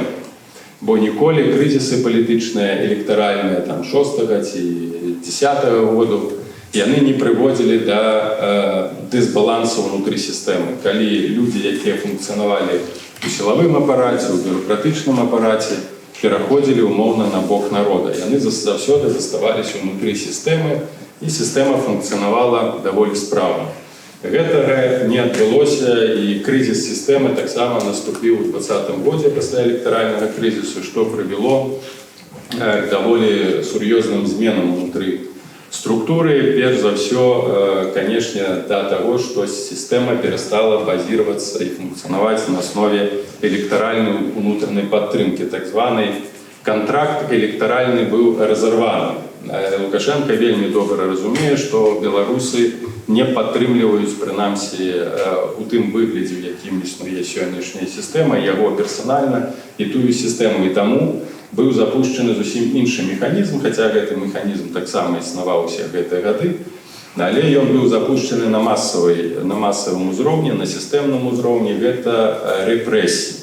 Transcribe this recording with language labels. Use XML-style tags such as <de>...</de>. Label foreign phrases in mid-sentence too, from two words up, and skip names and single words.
<uk>Бо ніколи кризиси політичні, електоральні 6-го чи 10-го року, вони не приводили до дисбалансу внутрі системи. Коли люди, які функціонували у силовому апараті, у бюрократичному апараті, переходили умовно на бок народу. І вони завжди залишалися внутрі системи, і система функціонувала доволі справно.</uk> <be>Гэтага не адбылося,</be> <uk>і кризис системи так само наступив у 2020 році після електорального кризису, що привело к доволі серйозним змінам внутрі структури. Перш за все, звісно, до того, що система перестала базуватися і функціонувати на основі електоральної внутрішньої підтримки. Так званий контракт електоральний був розірваний.</uk> <be>Лукашенко вельмі добра разумее, што беларусы не падтрымліваюць, прынамсі, у тым выглядзе, у якім існуе сённяшняя сістэма, яго персанальна і тую сістэму. І таму быў запушчаны зусім іншы механізм, хаця гэты механізм таксама існаваў усе гэтыя гады, але ён быў запушчаны на масавым узроўні, на сістэмным узроўні, гэта рэпрэсіі.</be>